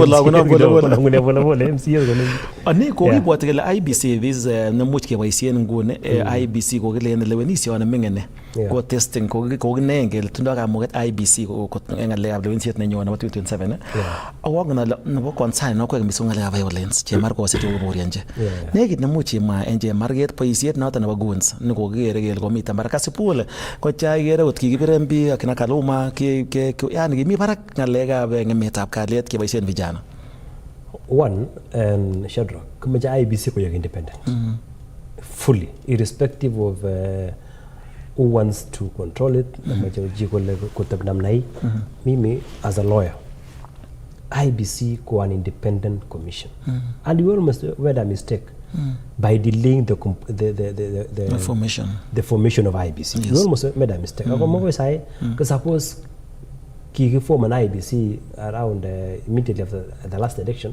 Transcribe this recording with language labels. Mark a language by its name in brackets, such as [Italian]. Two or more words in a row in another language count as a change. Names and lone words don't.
[Kalenjin] ani ko ibwat kele IBC this nemuch keboisien ngune IBC ko kele lewenisyo na mingene ko testing ko ginengel tindo kamuget IBC ko ngale ab lewenisiet nenyo na 2027 awang na nebo concern no ko misung ngale ab violence che mar ko se to borianje nekit nemuch ima enje marget boisiet noto nebo guns ni ko gere gel ko mita markasi pole ko cha gere ot kigibire mbi akina Kaluma ke yani gimi barak ngalega be ngemetab kalyet keboisien vijana. [English] One, and [Kalenjin] Shadrach, kumaja IBC ko yak independent. [English] Fully, irrespective of who wants to control it, [Kalenjin] namaja jikole kotab namnai. [English] Mimi, as a lawyer, IBC [Kalenjin] ko [English] an independent commission. And we almost made a mistake by delaying the formation of IBC. Yes. We almost made a mistake. Because suppose Kiki form an IBC around immediately after the last election.